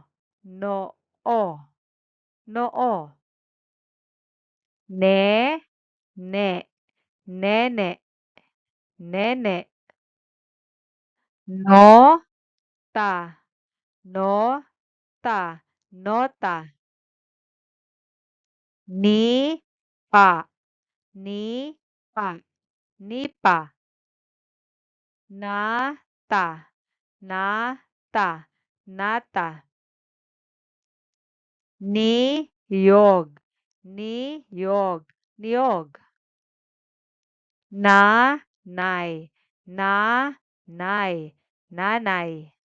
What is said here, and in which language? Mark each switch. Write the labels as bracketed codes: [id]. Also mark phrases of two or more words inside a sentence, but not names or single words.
[tl] No, o. Noo. Ne, ne. Nene, nene. No, ta. No, ta. Nota. Ni, pa. Ni, pa. Nipa. Na, ta. Na, ta. Nata. Niyog. Niyog. Niyog. Na, nay. Na, nay. Nanay.